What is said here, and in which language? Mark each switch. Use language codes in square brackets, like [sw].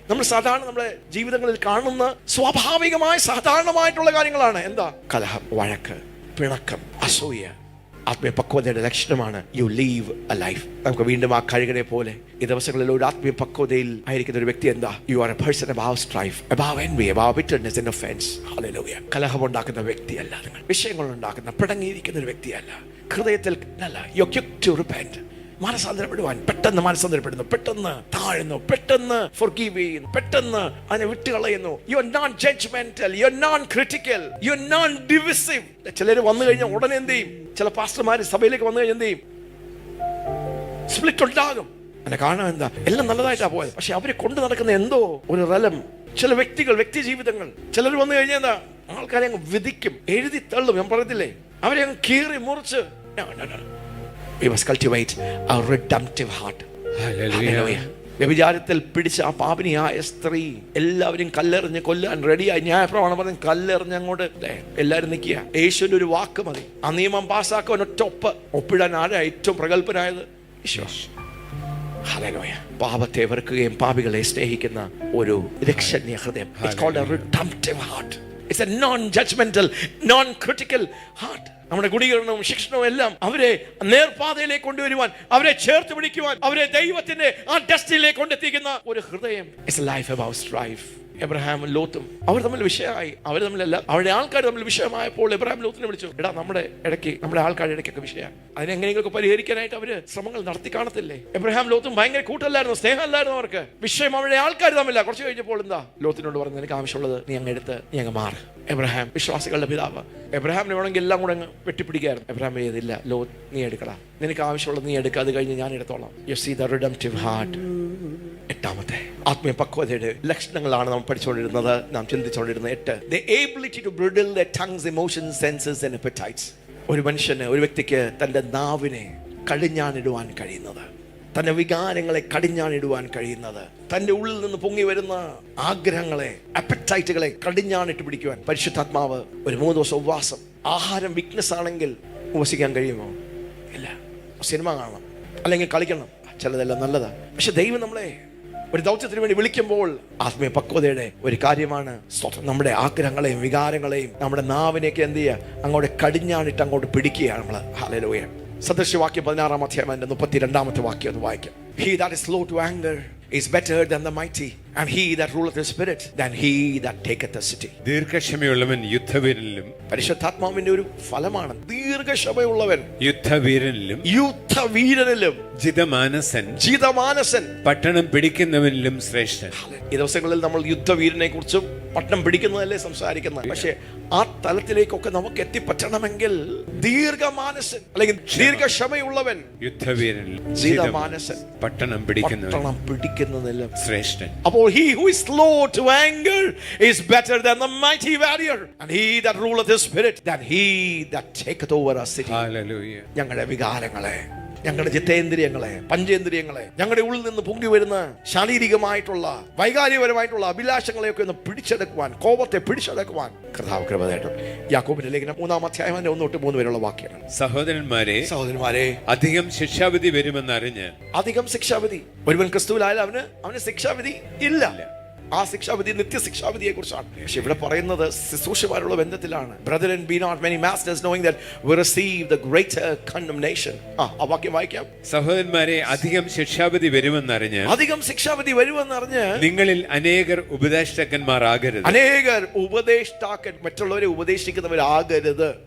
[ml] നമ്മൾ സാധാരണ നമ്മുടെ ജീവിതങ്ങളിൽ കാണുന്ന സ്വാഭാവികമായ സാധാരണമായിട്ടുള്ള കാര്യങ്ങളാണ്. എന്താ? കലഹം, വഴക്ക്, പിണക്കം, അസൂയ. ആത്മീയ പക്വതയുടെ ലക്ഷണമാണ് [en] You live a life. [ml] നമുക്ക് വീണ്ടും ആ കഴുകനെ പോലെ ഈ ദിവസങ്ങളിൽ ഒരു ആത്മീയ പക്വതയിൽ ആയിരിക്കുന്ന ഒരു വ്യക്തി എന്താ? [en] You are a person above strife, above envy, above bitterness and offense. Hallelujah. [ml] കലഹം ഉണ്ടാക്കുന്ന വ്യക്തിയല്ല നിങ്ങൾ. വിഷയങ്ങൾ ഉണ്ടാക്കുന്ന, പിണങ്ങിയിരിക്കുന്ന ഒരു വ്യക്തിയല്ല. ഹൃദയത്തിൽ [en] You are quick to repent. [ml] മാനസാന്തരപ്പെടുവാൻ പെട്ടെന്ന് മാനസാന്തരപ്പെടുന്നു, പെട്ടെന്ന് താഴുന്നു, പെട്ടെന്ന് forgive ചെയ്യുന്നു, പെട്ടെന്ന് അതിനെ വിട്ടുകളയുന്നു. [en] You are non judgmental, you are non critical, you are non divisive. [ml] ചിലർ വന്നു കഴിഞ്ഞാൽ ഉടനെ എന്ത് ചെയ്യും? ചില പാസ്റ്റർമാർ സഭയിലേക്ക് വന്നു കഴിഞ്ഞാൽ എന്ത് ചെയ്യും? സ്പ്ലിറ്റ് ഉണ്ടാകും. എന്നെ കാണാൻ എന്താ എല്ലാം നല്ലതായിട്ടാ പോയത്, പക്ഷെ അവരെ കൊണ്ട് നടക്കുന്ന എന്തോ ഒരു റലം. ചില വ്യക്തികൾ, വ്യക്തി ജീവിതങ്ങൾ, ചിലർ വന്നു കഴിഞ്ഞാൽ എന്താ ആൾക്കാരെ അങ്ങ് വിധിക്കും, എഴുതി തള്ളും. ഞാൻ പറയത്തില്ലേ, അവരെ അങ്ങ് കീറി മുറിച്ച്. [en] We must cultivate a redemptive heart. Hallelujah. [ml] വ്യഭിചാരത്തിൽ പിടിച്ച ആ പാപിനിയായ സ്ത്രീ എല്ലാവരും കല്ലെറിഞ്ഞ് കൊല്ലാൻ റെഡിയായി. ന്യായപ്രമാണം പറഞ്ഞ് കല്ലെറിഞ്ഞ് അങ്ങോട്ട് എല്ലാവരും നിൽക്കുക. യേശുവിന്റെ ഒരു വാക്ക് മതി ആ നിയമം പാസ്സാക്കാൻ. ഒറ്റ ഒപ്പിടാൻ ആരാ ഏറ്റവും പ്രഗത്ഭനായത്? വിശ്വാസം. ഹല്ലേലൂയ. പാപത്തെ വെറുക്കുകയും പാപികളെ സ്നേഹിക്കുന്ന ഒരു രക്ഷണീയ ഹൃദയം. [en] It's called a redemptive heart. It's a non-judgmental, non-critical heart. [ml] നമ്മുടെ ഗുണീകരണവും ശിക്ഷണവും എല്ലാം അവരെ നേർപാതയിലേക്ക് കൊണ്ടുവരുവാൻ, അവരെ ചേർത്ത് പിടിക്കുവാൻ, അവരെ ദൈവത്തിന്റെ ആ ഡെസ്റ്റിനിലേക്ക് കൊണ്ടെത്തിക്കുന്ന ഒരു ഹൃദയം. [en] It's a life about strife. [ml] എബ്രഹാമും ലോത്തും അവർ തമ്മിൽ വിഷയമായി. അവർ തമ്മിലല്ല, അവരുടെ ആൾക്കാർ തമ്മിൽ വിഷയമായപ്പോൾ എബ്രഹാം ലോത്തിനെ വിളിച്ചു, എടാ നമ്മുടെ ഇടയ്ക്ക്, നമ്മുടെ ആൾക്കാരുടെ ഇടയ്ക്കൊക്കെ വിഷയമാണ്, അതിനെങ്ങനെയൊക്കെ പരിഹരിക്കാനായിട്ട് അവര് ശ്രമങ്ങൾ നടത്തി കാണത്തില്ലേ? എബ്രഹാം ലോത്തും ഭയങ്കര കൂട്ടല്ലായിരുന്നു, സ്നേഹമല്ലായിരുന്നു അവർക്ക്. വിഷയം അവരുടെ ആൾക്കാർ തമ്മില്ല. കുറച്ച് കഴിഞ്ഞപ്പോൾ എന്താ ലോത്തിനോട് പറഞ്ഞു, നിനക്ക് ആവശ്യമുള്ളത് നീ അങ്ങ് എടുത്ത് നീ അങ്ങ് മാറ്. എബ്രഹാം വിശ്വാസികളുടെ പിതാവ്. എബ്രഹാമിനെ വേണമെങ്കിൽ എല്ലാം കൂടെ അങ്ങ് വെട്ടിപ്പിടിക്കായിരുന്നു. എബ്രഹാം ചെയ്തില്ല. ലോത്ത് നീ എടുക്കടാ, നിനക്ക് ആവശ്യമുള്ളത് നീ എടുക്കുക, അത് കഴിഞ്ഞ് ഞാൻ എടുത്തോളാം. [en] You see the redemptive heart. [ml] എട്ടാമത്തെ ആത്മീയ പക്വതയുടെ ലക്ഷണങ്ങളാണ് നാം പഠിച്ചുകൊണ്ടിരുന്നത്, നാം ചിന്തിച്ചുകൊണ്ടിരുന്നത്. [en] 8 the ability to bridle their tongues, emotions, senses and appetites. [ml] ഒരു മനുഷ്യന്, ഒരു വ്യക്തിക്ക് തൻ്റെ നാവിനെ കടിഞ്ഞാണിടുവാൻ കഴിയുന്നത്, തൻ്റെ വികാരങ്ങളെ കടിഞ്ഞാണിടുവാൻ കഴിയുന്നത്, തൻ്റെ ഉള്ളിൽ നിന്ന് പൊങ്ങി വരുന്ന ആഗ്രഹങ്ങളെ, അപ്പറ്റൈറ്റുകളെ കടിഞ്ഞാണിട്ട് പിടിക്കുവാൻ പരിശുദ്ധാത്മാവ്. ഒരു 3 ദിവസം ഉപവാസം, ആഹാരം വീക്ക്നെസ് ആണെങ്കിൽ ഉപവസിക്കാൻ കഴിയുമോ? ഇല്ല. സിനിമ കാണണം, അല്ലെങ്കിൽ കളിക്കണം, ചിലതെല്ലാം നല്ലതാണ്. പക്ഷെ ദൈവം നമ്മളെ ഒരു ദൗത്യത്തിന് വേണ്ടി വിളിക്കുമ്പോൾ ആത്മീയ പക്വതയുടെ ഒരു കാര്യമാണ് നമ്മുടെ ആഗ്രഹങ്ങളെയും വികാരങ്ങളെയും നമ്മുടെ നാവിനെയൊക്കെ എന്ത് ചെയ്യുക, അങ്ങോട്ട് കടിഞ്ഞാണിട്ട് അങ്ങോട്ട് പിടിക്കുകയാണ് നമ്മൾ. ഹല്ലേലൂയ. സദൃശവാക്യം 16-ാം അധ്യായം 32-ാമത്തെ വാക്യം ഒന്ന് വായിക്കാം. [en] He that is slow to anger is better than the mighty, and he that ruleth his spirit than he that taketh the city. [ml] ദീർഘക്ഷമയുള്ളവൻ യുദ്ധവീരനിലും. പരിശുദ്ധാത്മാവിന്റെ ഒരു ഫലമാണ് ദീർഘക്ഷമയുള്ളവൻ. യുദ്ധവീരനിലും ജിതമാനസൻ പട്ടണം പിടിക്കുന്നവനിലും ശ്രേഷ്ഠൻ. ഈ ദിവസങ്ങളിൽ നമ്മൾ യുദ്ധവീരനെ കുറിച്ചും പട്ടണം പിടിക്കുന്നതല്ലേ സംസാരിക്കുന്നത്. പക്ഷെ ആ തലത്തിലേക്കൊക്കെ നമുക്ക് എത്തിപ്പറ്റണമെങ്കിൽ ദീർഘമാനസൻ അല്ലെങ്കിൽ ദീർഘക്ഷമയുള്ളവൻ, യുദ്ധവീരനിലും ജിതമാനസൻ, പട്ടണം പിടിക്കുന്നതിലും ശ്രേഷ്ഠൻ. [en] അപ്പോൾ he who is slow to anger is better than the mighty warrior, and he that ruleth his spirit than he that taketh over a city. Hallelujah. [ml] ഞങ്ങളുടെ വികാരങ്ങളെ, ഞങ്ങളുടെ ജിത്തേന്ദ്രിയങ്ങളെ, പഞ്ചേന്ദ്രിയങ്ങളെ, ഞങ്ങളുടെ ഉള്ളിൽ നിന്ന് പൊങ്ങി വരുന്ന ശാരീരികമായിട്ടുള്ള വൈകാരികപരമായിട്ടുള്ള അഭിലാഷങ്ങളെയൊക്കെ ഒന്ന് പിടിച്ചെടുക്കുവാൻ, കോപത്തെ പിടിച്ചെടുക്കുവാൻ കർത്താവ് കൃപ തരട്ടെ. യാക്കോബിന്റെ ലേഖനം 3-ാം അധ്യായം 1-3 വരെയുള്ള വാക്യങ്ങൾ. സഹോദരന്മാരെ, അധികം ശിക്ഷാവിധി വരുമെന്നറിഞ്ഞ്. അധികം ശിക്ഷാവിധി. ഒരുവൻ ക്രിസ്തുവിലായാൽ അവന് ശിക്ഷാവിധി ഇല്ല. ആ ശിക്ഷാവിധി നിത്യശിക്ഷാവിധിയെ കുറിച്ചാണ്. പക്ഷെ ഇവിടെ പറയുന്നത് ശുശ്രൂഷമാരുള്ള ബന്ധത്തിലാണ്. [en] Brethren, be not many masters, knowing that we receive the greater condemnation. [ml] ആ വാക്യം വായിക്കാം. സഹോദരന്മാരെ, അധികം ശിക്ഷാവിധി വരുമെന്നറിഞ്ഞ്. അധികം ശിക്ഷാവിധി വരുമെന്നറിഞ്ഞ് നിങ്ങളിൽ അനേകർ ഉപദേഷ്ടാക്കന്മാരാകരുത്. അനേകർ ഉപദേഷ്ടാക്കൻ, മറ്റുള്ളവരെ ഉപദേശിക്കുന്നവരാകരുത്.